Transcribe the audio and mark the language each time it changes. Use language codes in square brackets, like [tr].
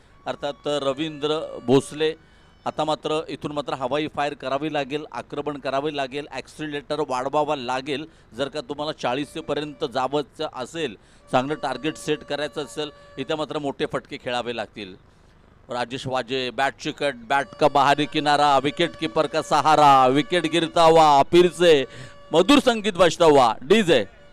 [mr] अर्थात रवींद्र भोसले. आता मात्र इथून मात्र हवाई फायर करावी लागेल, आक्रमण करावे लागेल, ॲक्सिलेटर वाढवावा लागेल. जर का तुम्हाला 40 पर्यंत जावंचं असेल, चांगलं टार्गेट सेट करायचं असेल, इथे मात्र मोठे फटके खेळावे लागतील. [hi] राजेश वाजे [mr] बॅट चिकट, [hi] बॅट का बाहरी किनारा, विकेट कीपर का सहारा, विकेट गिरता हुआ फिर से मधुर संगीत बजता हुआ. डीजे